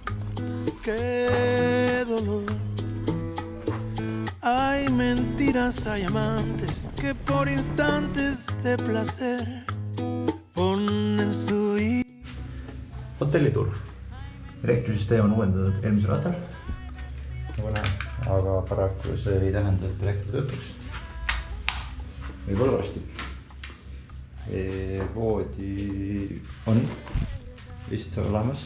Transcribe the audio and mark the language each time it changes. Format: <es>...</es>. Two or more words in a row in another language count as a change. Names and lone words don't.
<es>Qué dolor. Hay mentiras, hay amantes que por instantes de placer ponen su vida.</es> <et>Hotellituur. Elektrisüsteem on uuendatud eelmisel aastal. Aga paraku see ei tähenda, et elektri töötuks. Võib-olla varsti. Voodi on vist olemas.</et>